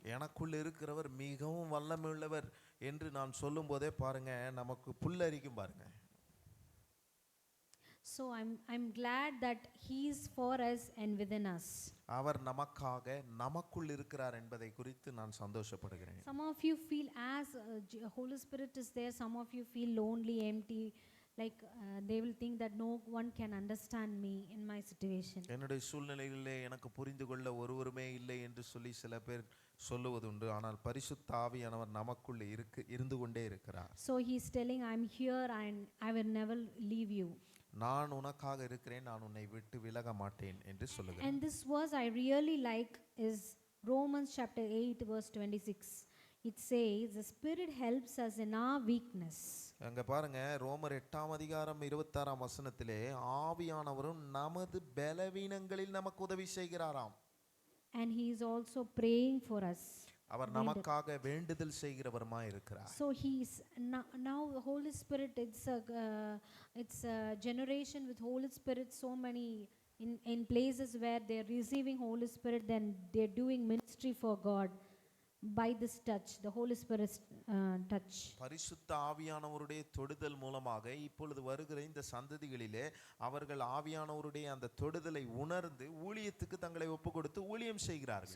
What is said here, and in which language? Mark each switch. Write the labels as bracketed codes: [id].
[ta] எனக்குள்ள இருக்கிறவர் மிகவும் வல்லமை உள்ளவர் என்று நான் சொல்லும்போதே பாருங்க நமக்கு புல்லரிக்கும் பாருங்க. [en] So I'm glad that he is for us and within us. [ta] அவர் நமக்காக நமக்குள் இருக்கிறார் என்பதை குறித்து நான் சந்தோஷப்படுகிறேன். [en] Some of you feel as Holy Spirit is there, some of you feel lonely, empty, like they will think that no one can understand me in my situation. [ta] என்னுடைய சூழ்நிலையிலே எனக்கு புரிந்து கொள்ள ஒருவருமே இல்லை என்று சொல்லி சில பேர் சொல்லுவதுண்டு, ஆனால் பரிசுத்த ஆவியானவர் நமக்குள்ளே இருந்து கொண்டே இருக்கிறார். [en] So he is telling, I'm here and I will never leave you. [ta] நான் உனக்காக இருக்கிறேன், நான் உன்னை விட்டு விலக மாட்டேன் என்று சொல்லுகிறார். [en] And this verse I really like is Romans chapter 8 verse 26. It says the Spirit helps us in our weakness. [ta] அங்க பாருங்க, ரோமர் 8ஆம் அதிகாரம் 26ஆம் வசனத்திலே ஆவியானவரும் நமது பலவீனங்களில் நமக்கு உதவி செய்கிறாராம். [en] And he is also praying for us. [ta] அவர் நமக்காக வேண்டுதல் செய்கிறவருமாய் இருக்கிறார். [en] So he's now the Holy Spirit, it's a generation with Holy Spirit, so many in places where they're receiving Holy Spirit, then they're doing ministry for God by this touch, the Holy Spirit's touch. [ta] பரிசுத்த ஆவியானவருடைய தொடுதல் மூலமாக இப்பொழுது வருகிற இந்த சந்ததிகளிலே அவர்கள் ஆவியானவருடைய அந்த தொடுதலை உணர்ந்து ஊழியத்துக்கு தங்களை ஒப்பு கொடுத்து ஊழியம் செய்கிறார்கள்.